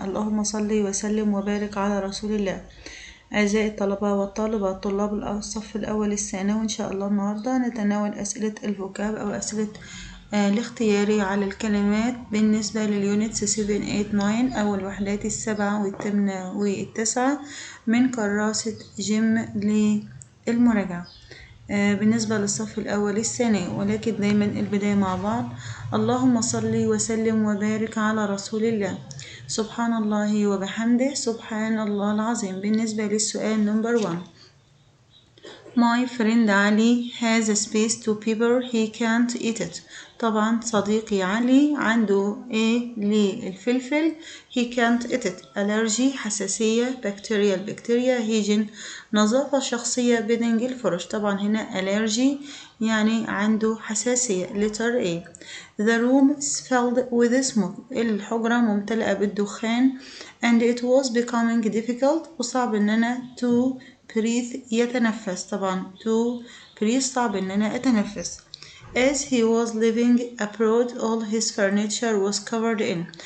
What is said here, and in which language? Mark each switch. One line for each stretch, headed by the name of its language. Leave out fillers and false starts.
Arabic: اللهم صل وسلم وبارك على رسول الله. أعزائي الطلبة والطالبات، طلاب الصف الأول الثانوي، إن شاء الله النهاردة نتناول أسئلة الفوكاب أو أسئلة الاختياري على الكلمات بالنسبة لليونتس 7 8 9 أو الوحدات السبعة والثامنة والتاسعة من كراسة جيم للمراجعة. بالنسبة للصف الأول الثانوي، ولكن دايما البداية مع بعض. اللهم صل وسلم وبارك على رسول الله. سبحان الله وبحمده، سبحان الله العظيم. بالنسبة للسؤال نمبر 1،
English: My friend Ali has a space to paper he can't eat it.
Arabic: طبعا صديقي علي عنده ايه للفلفل،
English: he can't eat it.
Arabic: allergy حساسية، bacterial بكتيريا، hygiene نظافة شخصية، bedding الفرش. طبعا هنا allergy يعني عنده حساسية.
English: letter A. The room is filled with smoke.
Arabic: الحجرة ممتلئة بالدخان
English: and it was becoming difficult.
Arabic: وصعب ان انا
English: to breathe
Arabic: يتنفس. طبعا
English: to breathe
Arabic: صعب ان انا اتنفس.
English: As he was living abroad all his furniture was covered in.